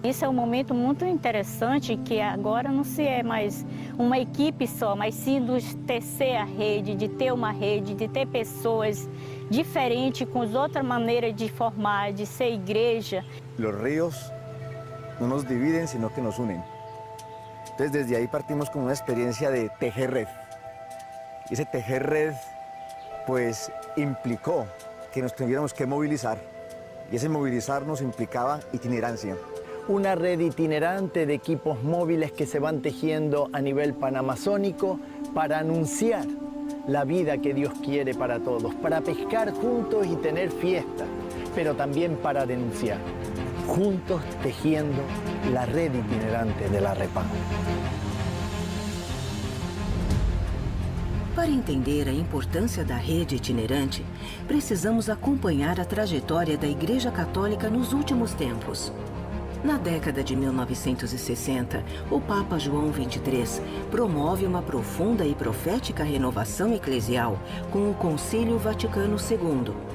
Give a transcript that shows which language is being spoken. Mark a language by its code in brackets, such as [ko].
[pt] Isso é um momento muito interessante, que agora não se é mais uma equipe só, mas sim de tecer a rede, de ter uma rede, de ter pessoas diferentes, com outra maneira de formar, de ser igreja. [es] Los ríos no nos dividen, sino que nos unen. Entonces, desde ahí partimos con una experiencia de tejer red. Y ese tejer red, pues, implicó que nos tuviéramos que movilizar. Y ese movilizarnos implicaba itinerancia. Una red itinerante de equipos móviles que se van tejiendo a nivel panamazónico para anunciar la vida que Dios quiere para todos, para pescar juntos y tener fiesta, pero también para denunciar, juntos tejiendo la red itinerante de la REPAN. [pt] Para entender a importância da rede itinerante, precisamos acompanhar a trajetória da Igreja Católica nos últimos tempos. Na década de 1960, o Papa João XXIII promove uma profunda e profética renovação eclesial com o Concílio Vaticano II.